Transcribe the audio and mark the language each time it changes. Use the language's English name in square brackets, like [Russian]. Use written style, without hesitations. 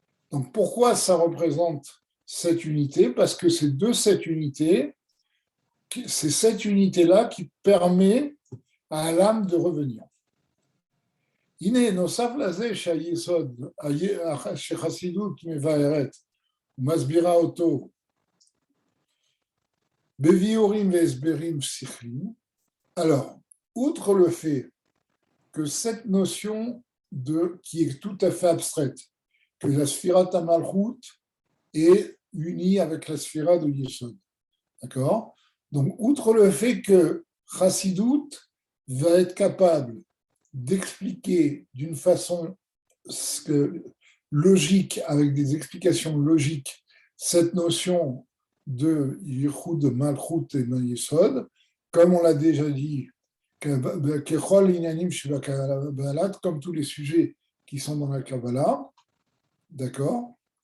[French] Donc, pourquoi ça représente cette unité? Parce que c'est de cette unité, c'est cette unité-là qui permet à l'âme de revenir. [Hebrew] הנה, נוסף לזה שהיסוד, שחסידות מבארת ומסבירה אותו בביאורים והסברים שכליים. [French] Alors, outre le fait que cette notion qui est tout à fait abstraite, que la Sfirat Amalchut est unie avec la Sphira de Yesod. D'accord? Donc, outre le fait que Chassidut va être capable d'expliquer d'une façon logique, avec des explications logiques, cette notion de Yichud, de Malchut et de Yesod, comme on l'a déjà dit, comme tous les sujets qui sont dans la Kabbalah, d'accord?